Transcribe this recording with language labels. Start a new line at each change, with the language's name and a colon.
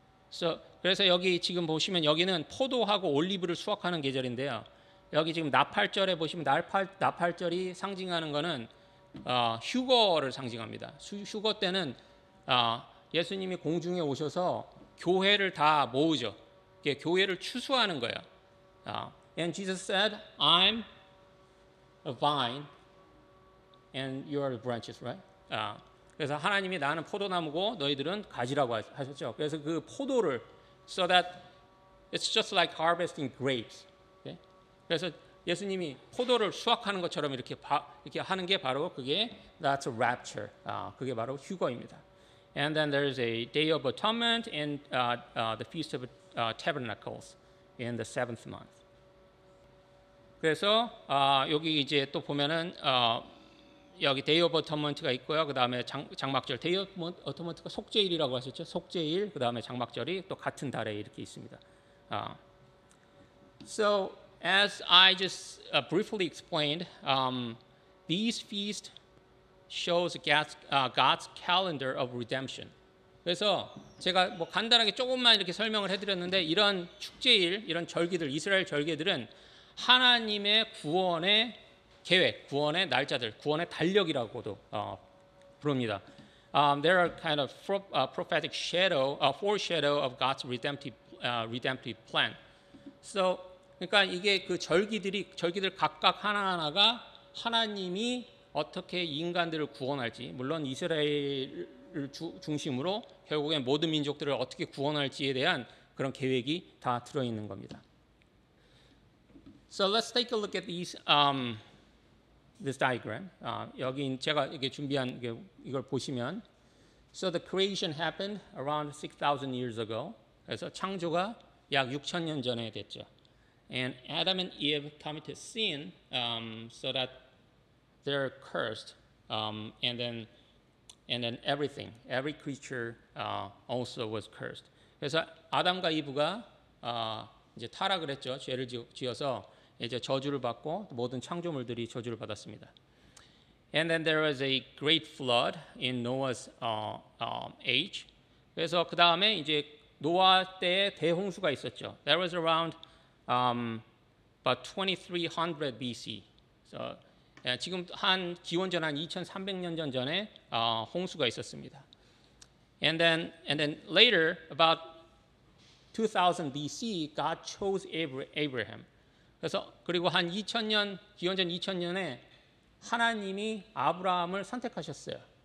Korean: So 그래서 여기 지금 보시면 여기는 포도하고 올리브를 수확하는 계절인데요. 여기 지금 나팔절에 보시면 나팔절이 상징하는 거는 휴거를 상징합니다. 휴거 때는 예수님이 공중에 오셔서 교회를 다 모으죠. 교회를 추수하는 거예요.
English: And Jesus said, I'm a vine and you are the branches, right?
Korean: 그래서 하나님이 나는 포도나무고 너희들은 가지라고 하셨죠. 그래서 그 포도를
English: so that it's just like harvesting grapes. Okay?
Korean: 그래서 예수님이 포도를 수확하는 것처럼 이렇게 하는 게 바로 그게
English: that's a rapture.
Korean: 그게 바로 휴거입니다.
English: And then there's a Day of Atonement and the Feast of Tabernacles in the seventh month.
Korean: 그래서 여기 이제 또 보면은 여기 Day of Atonement가 있고요. 그 다음에 장막절 Day of Atonement가 속죄일이라고 하셨죠. 속죄일 그 다음에 장막절이 또 같은 달에 이렇게 있습니다.
English: So as I just briefly explained, these feasts shows God's calendar of redemption.
Korean: 그래서 제가 뭐 간단하게 조금만 이렇게 설명을 해드렸는데 이런 축제일, 이런 절기들, 이스라엘 절기들은 하나님의 구원의 계획, 구원의 날짜들, 구원의 달력이라고도 부릅니다.
English: There are kind of prophetic foreshadow of God's redemptive plan.
Korean: So, 그러니까 이게 그 절기들 각각 하나하나가 하나님이 어떻게 인간들을 구원할지, 물론 이스라엘을 중심으로 결국엔 모든 민족들을 어떻게 구원할지에 대한 그런 계획이 다 들어있는 겁니다.
English: So let's take a look at this diagram.
Korean: 여기 제가 이게 준비한 이걸 보시면,
English: so the creation happened around 6,000 years ago.
Korean: 그래서 창조가 약 6,000년 전에 됐죠.
English: And Adam and Eve committed sin, so that they're cursed, and then everything, every creature also was cursed.
Korean: 그래서 아담과 이브가 이제 타락을 했죠. 죄를 지어서 이제 저주를 받고 모든 창조물들이 저주를 받았습니다.
English: And then there was a great flood in Noah's age.
Korean: 그래서 그 다음에 이제 노아 때에 대홍수가 있었죠.
English: That was around about 2300 BC.
Korean: So, 지금 한 기원전 한 2300년 전에 홍수가 있었습니다.
English: And then later, about 2000 BC, God chose Abraham.
Korean: 그래서 그리고 한 2000년 기원전 2000년에 하나님이 아브라함을 선택하셨어요.